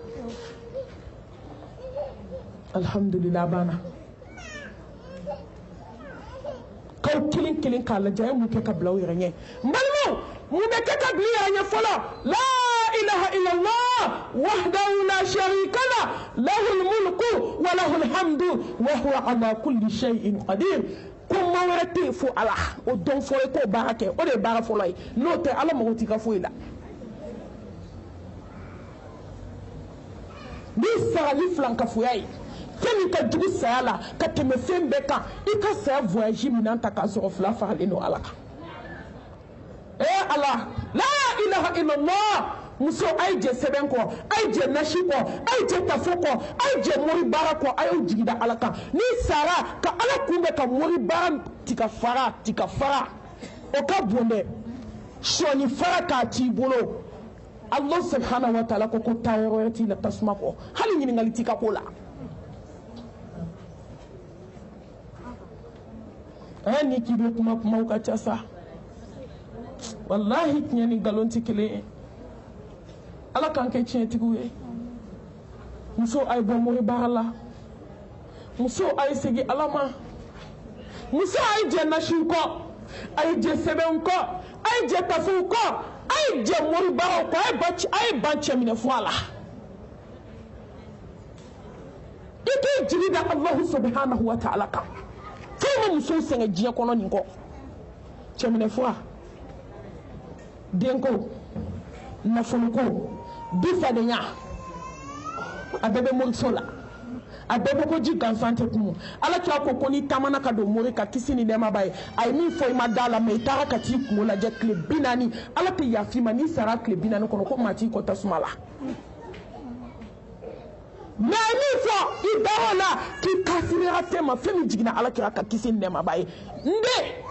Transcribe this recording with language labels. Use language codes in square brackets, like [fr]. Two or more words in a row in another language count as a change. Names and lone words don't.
[bm] alhamdulillah banna kaw kelen kelen k'a lajɛ a ye mun kɛ ka bila aw yɛrɛ ɲɛ n balimaw mun bɛ kɛ ka bila i yɛrɛ ɲɛ fɔlɔ la [ar] إله إلا الله وحده لا شريك له له الملك وله الحمد وهو على كل شيء قدير [bm] ko maa wɛrɛ tɛ yen fo ala o dɔn fɔlɔ ye k'o baara kɛ o de ye baara fɔlɔ ye n'o tɛ ala mago t'i ka foyi la n'i sara ni filankafoya ye fɛn min ka jugu saya la ka tɛmɛ fɛn bɛɛ kan i ka saya voyage minɛn ta k'a sɔrɔ fila faralen don ala kan ala [ar] لا إله إلا الله [bm] muso a ye jɛ sɛbɛn kɔ a ye jɛ nasi kɔ a ye jɛ tafo kɔ a ye jɛ mori baara kɔ a y'o jigida ala kan n'i sara ka ala kunbɛ ka mori baara tika fara o ka bon dɛ sɔni fara k'a t'i bolo [ar] الله سبحانه وتعالى [bm] ko taa yɔrɔ wɛrɛ t'i la tasuma kɔ hali ɲininkali t'i ka ko la ni k'i bɛ kumaw ka ca sa wallahi tiɲɛ ni nkalon tɛ kelen ye ala k'an kɛ tiɲɛtigiw ye muso a ye bɔ mori baara la muso a ye segin ala ma muso a ye jɛ nasiw kɔ a ye jɛ sɛbɛnw kɔ a ye jɛ tafow kɔ a ye jɛ mori baaraw kɔ a ye ban cɛminɛ fɔ a la i k'i jigi da [ar] الله سبحانه وتعالى [bm] kan fɛn ma musow sɛgɛn diɲɛ kɔnɔ nin kɔ cɛminɛ fura denko nafoloko dufadenya a bɛɛ bɛ moriso la a bɛɛ bɛ ko ji gansan tɛ kun ala kira ko ni taamana ka don mori ka kisi ni nɛɛma b'a ye a ye min fɔ i ma da la mɛ i taara ka t'i kungo lajɛ tile 40 ala tɛ yafa i ma n'i sara tile 40 kɔnɔ ko maa t'i kɔ tasuma la mɛ a ye min fɔ i da o la k'i kafiriya fɛn ma fɛn min jiginna ala kira ka kisi ni nɛɛma b'a ye n den